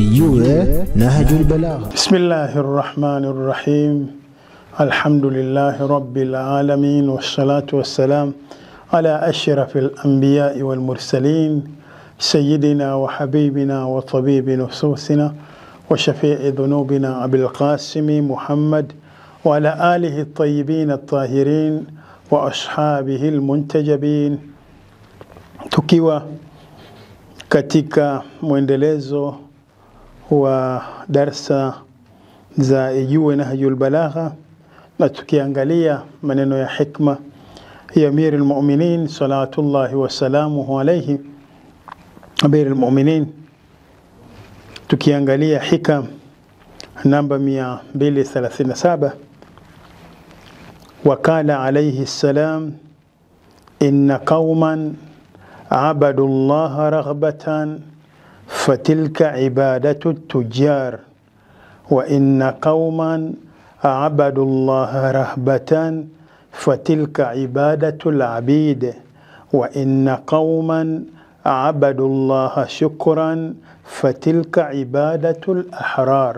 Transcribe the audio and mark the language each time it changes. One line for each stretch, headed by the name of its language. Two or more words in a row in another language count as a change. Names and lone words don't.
Swahili: Ijue Nahjul Balagha.
Arabic: Bismillahirrahmanirrahim. الحمد لله رب العالمين والصلاة والسلام على أشرف الأنبياء والمرسلين سيدنا وحبيبنا وطبيب نفوسنا وشافع ذنوبنا أبي القاسم محمد وعلى آله الطيبين الطاهرين وأصحابه المنتجبين.
Swahili: Tukiwa katika mwendelezo wa darsa za Ijue Nahjul Balagha na tukiangalia maneno ya hikma ya Amir al-Mu'minin
Arabic: صلوات الله وسلامه عليه,
Swahili: Amir al-Mu'minin, tukiangalia hikam namba 237.
Arabic: وقال عليه السلام إن قوما عبدوا الله رغبة فتلك عبادة التجار وإن قوما عبدوا الله رهبة فتلك عبادة العبيد وإن قوما عبدوا الله شكرا فتلك عبادة الأحرار.